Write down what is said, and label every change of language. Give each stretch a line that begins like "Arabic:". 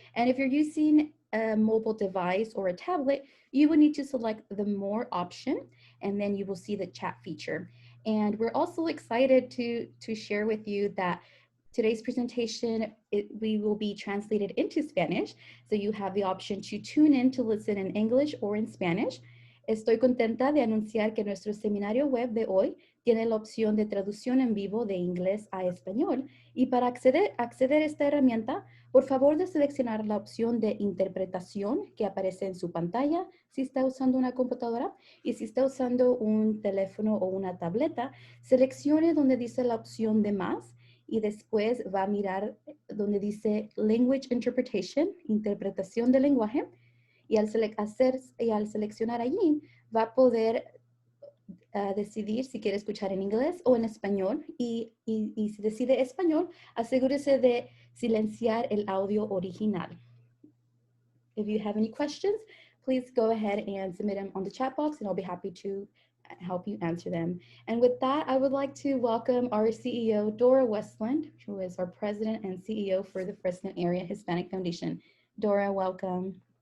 English: And if you're using a mobile device or a tablet, you will need to select the More option, and then you will see the chat feature. And we're also excited to share with you that today's presentation, we will be translated into Spanish, so you have the option to tune in to listen in English or in Spanish.
Spanish: Estoy contenta de anunciar que nuestro seminario web de hoy tiene la opción de traducción en vivo de inglés a español, y para acceder a esta herramienta, por favor de seleccionar la opción de interpretación que aparece en su pantalla si está usando una computadora, y si está usando un teléfono o una tableta, seleccione donde dice la opción de más, y después va a mirar donde dice Language Interpretation, interpretación del lenguaje, y al seleccionar allí va a poder decidir si quiere escuchar en inglés o en español, y si decide español, asegúrese de silenciar el audio original.
English: If you have any questions, please go ahead and submit them on the chat box and I'll be happy to help you answer them. And with that, I would like to welcome our CEO, Dora Westland, who is our president and CEO for the Fresno Area Hispanic Foundation. Dora, welcome.